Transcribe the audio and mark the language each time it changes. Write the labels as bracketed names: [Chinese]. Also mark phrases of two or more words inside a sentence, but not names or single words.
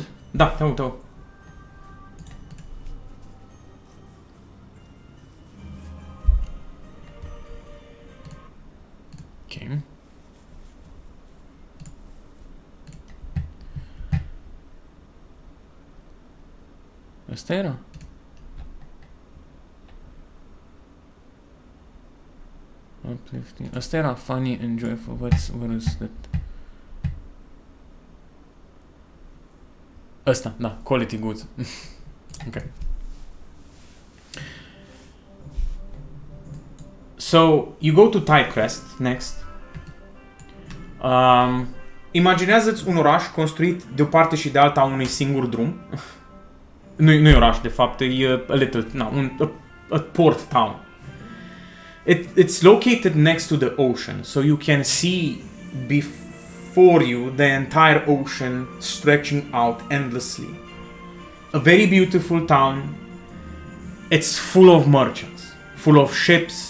[Romanian] Da, te aud, te aud. Ok. Asta era? [English] Uplifting. [Romanian] Asta era [English] funny and joyful. What is that? [Romanian] Asta, da, [English] quality goods. Ok. So, you go to Tightcrest next. [Romanian] Imaginează-ți un oraș construit de o parte și de alta a unui singur drum. Nu e oraș, de fapt, e [English] a port town. It's located next to the ocean, so you can see before you the entire ocean stretching out endlessly. A very beautiful town. It's full of merchants, full of ships.